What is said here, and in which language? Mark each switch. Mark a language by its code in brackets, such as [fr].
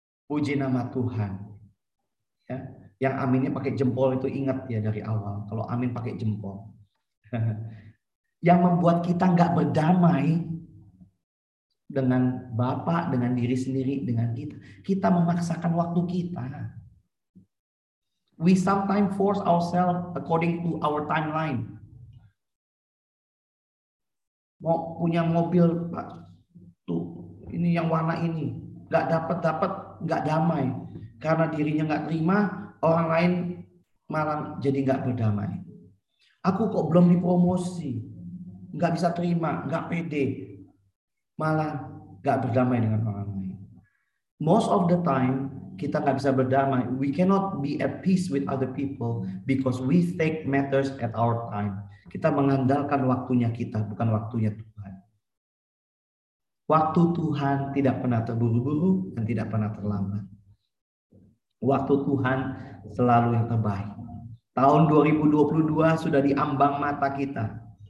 [id] Puji nama Tuhan. Ya, yang aminnya pakai jempol itu ingat ya dari awal. Kalau amin pakai jempol. Yang membuat kita gak berdamai dengan Bapa, dengan diri sendiri, dengan kita. Kita memaksakan waktu kita. [en] We sometimes force ourselves according to our timeline. [id] Mau punya mobil, Pak. Tuh, ini yang warna ini. Gak dapat-dapat, gak damai. Karena dirinya gak terima, orang lain malah jadi gak berdamai. Aku kok belum dipromosi. Gak bisa terima, gak pede. Malah gak berdamai dengan orang lain. [en] Most of the time, [id] kita gak bisa berdamai. [en] We cannot be at peace with other people because we take matters at our time. [id] Kita mengandalkan waktunya kita, bukan waktunya Tuhan. Waktu Tuhan tidak pernah terburu-buru dan tidak pernah terlambat. Waktu Tuhan selalu yang terbaik. Tahun 2022 sudah diambang mata kita.